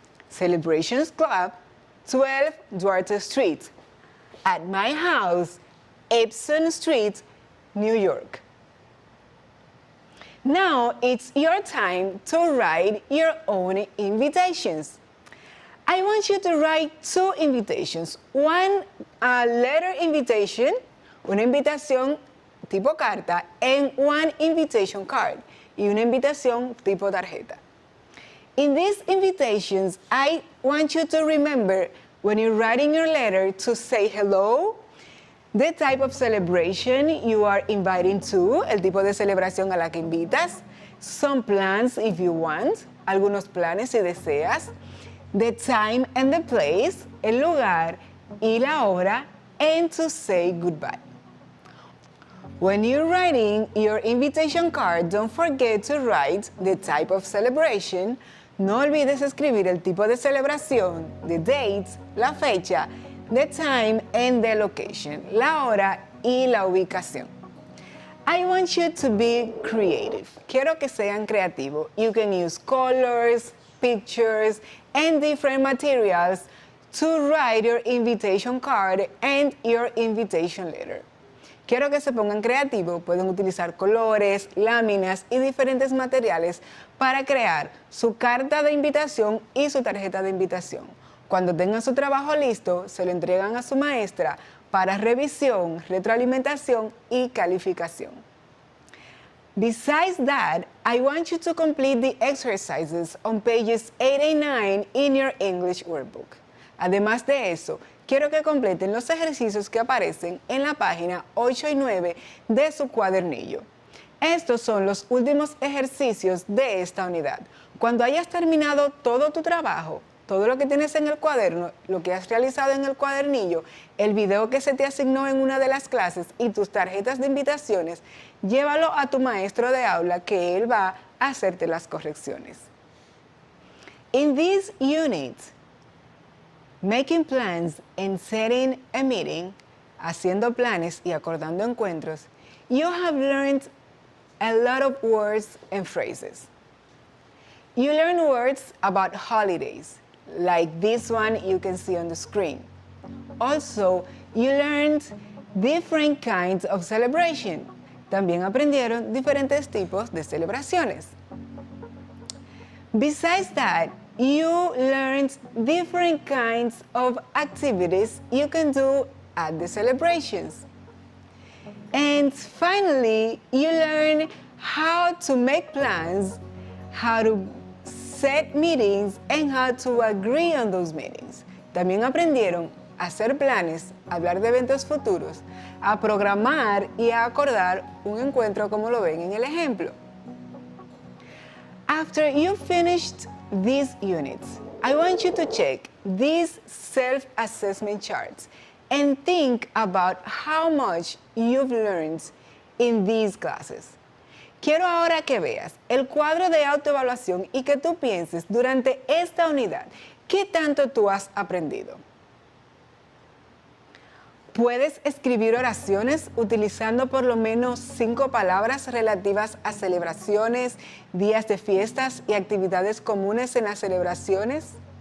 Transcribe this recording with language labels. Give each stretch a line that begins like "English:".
English: Celebrations Club, 12 Duarte Street. At my house, Epsom Street, New York. Now it's your time to write your own invitations. I want you to write two invitations. One letter invitation,
Spanish: una invitación tipo carta,
English: and one invitation card,
Spanish: y una invitación tipo tarjeta.
English: In these invitations, I want you to remember when you're writing your letter to say hello, the type of celebration you are inviting to,
Spanish: el tipo de celebración a la que invitas,
English: some plans if you want,
Spanish: algunos planes si deseas,
English: the time and the place,
Spanish: el lugar y la hora,
English: and to say goodbye. When you're writing your invitation card, don't forget to write the type of celebration.
Spanish: No olvides escribir el tipo de celebración,
English: the date,
Spanish: la fecha,
English: the time and the location,
Spanish: la hora y la ubicación.
English: I want you to be creative.
Spanish: Quiero que sean creativos.
English: You can use colors, pictures, and different materials to write your invitation card and your invitation letter.
Spanish: Quiero que se pongan creativos, pueden utilizar colores, láminas y diferentes materiales para crear su carta de invitación y su tarjeta de invitación. Cuando tengan su trabajo listo, se lo entregan a su maestra para revisión, retroalimentación y calificación.
English: Besides that, I want you to complete the exercises on pages 8 and 9 in your English workbook.
Spanish: Además de eso, quiero que completen los ejercicios que aparecen en la página 8 y 9 de su cuadernillo. Estos son los últimos ejercicios de esta unidad. Cuando hayas terminado todo tu trabajo, todo lo que tienes en el cuaderno, lo que has realizado en el cuadernillo, el video que se te asignó en una de las clases y tus tarjetas de invitaciones, llévalo a tu maestro de aula que él va a hacerte las correcciones.
English: In this unit, making plans and setting a meeting,
Spanish: haciendo planes y acordando encuentros,
English: you have learned a lot of words and phrases. You learn words about holidays, like this one you can see on the screen. Also, you learned different kinds of celebration.
Spanish: También aprendieron diferentes tipos de celebraciones.
English: Besides that, you learned different kinds of activities you can do at the celebrations. And finally, you learn how to make plans, how to set meetings, and how to agree on those meetings.
Spanish: También aprendieron a hacer planes, a hablar de eventos futuros, a programar y a acordar un encuentro como lo ven en el ejemplo.
English: After you finished these units, I want you to check these self-assessment charts and think about how much you've learned in these classes.
Spanish: Quiero ahora que veas el cuadro de autoevaluación y que tú pienses durante esta unidad qué tanto tú has aprendido. Puedes escribir oraciones utilizando por lo menos 5 palabras relativas a celebraciones, días de fiestas y actividades comunes en las celebraciones.